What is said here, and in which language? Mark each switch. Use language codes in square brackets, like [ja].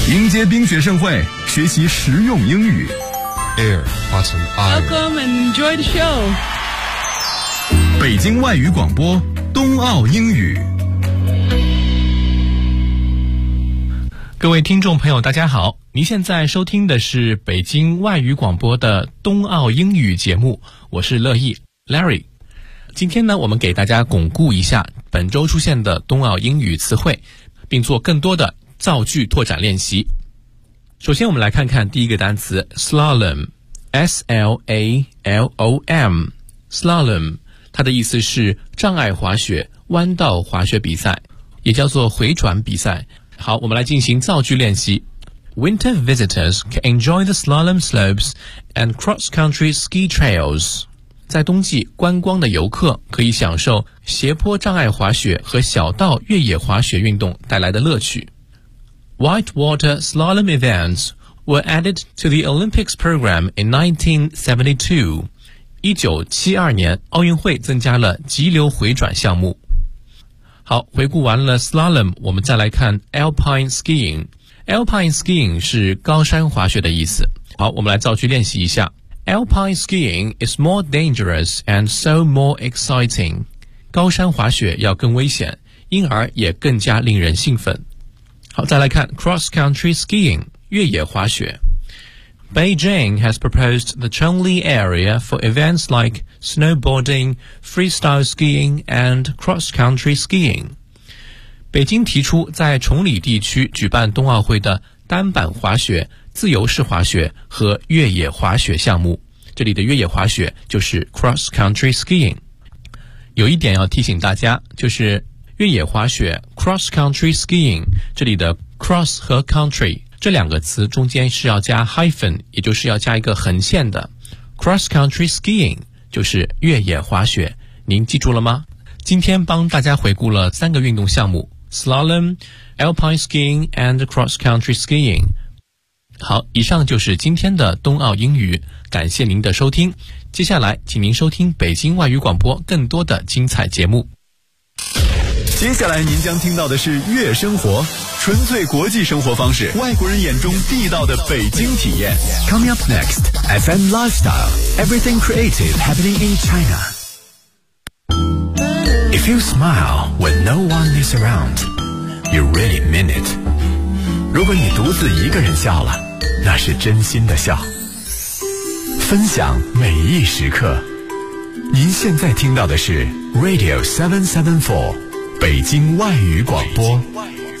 [zh] 接冰雪盛会，学习实用英语。 [en] Air, Autumn, Air. Welcome and enjoy the show. [zh] 北京外语广播，冬奥英语。各位听众朋友大家好，您现在收听的是北京外语广播的冬奥英语节目，我是乐意 Larry。今天呢，我们给大家巩固一下本周出现的冬奥英语词汇，并做更多的造句拓展练习。首先我们来看看第一个单词 slalom， S-L-A-L-O-M， slalom， 它的意思是障碍滑雪、弯道滑雪比赛，也叫做回转比赛。好，我们来进行造句练习。 [en] Winter visitors can enjoy the slalom slopes and cross-country ski trails. [zh] 在冬季，观光的游客可以享受斜坡障碍滑雪和小道越野滑雪运动带来的乐趣。 [en] Whitewater slalom events were added to the Olympics program in 1972. [zh] 1972年，奥运会增加了急流回转项目。好，回顾完了 slalom， 我们再来看 alpine skiing。 alpine skiing 是高山滑雪的意思。好，我们来造句练习一下。 [en] alpine skiing is more dangerous and so more exciting。 [zh] 高山滑雪要更危险，因而也更加令人兴奋。好，再来看 cross country skiing， 越野滑雪。 [en] Beijing has proposed the Chongli area for events likeSnowboarding, freestyle skiing, and cross-country skiing. [zh] 北京提出在崇礼地区举办冬奥会的单板滑雪、自由式滑雪和越野滑雪项目。这里的越野滑雪就是 cross-country skiing。有一点要提醒大家，就是越野滑雪 cross-country skiing， 这里的 cross 和 country 这两个词中间是要加 hyphen， 也就是要加一个横线的 cross-country skiing。就是越野滑雪，您记住了吗？今天帮大家回顾了三个运动项目 [en] slalom, alpine skiing and cross country skiing。 [zh] 好，以上就是今天的冬奥英语，感谢您的收听，接下来请您收听北京外语广播更多的精彩节目。接下来您将听到的是月生活，纯粹国际生活方式，外国人眼中地道的北京体验。 [en] Coming up next, FM Lifestyle, Everything Creative Happening in China. If you smile when no one is around, you really mean it. [zh] 如果你独自一个人笑了，那是真心的笑。分享每一时刻，您现在听到的是 Radio 774北京外语广播。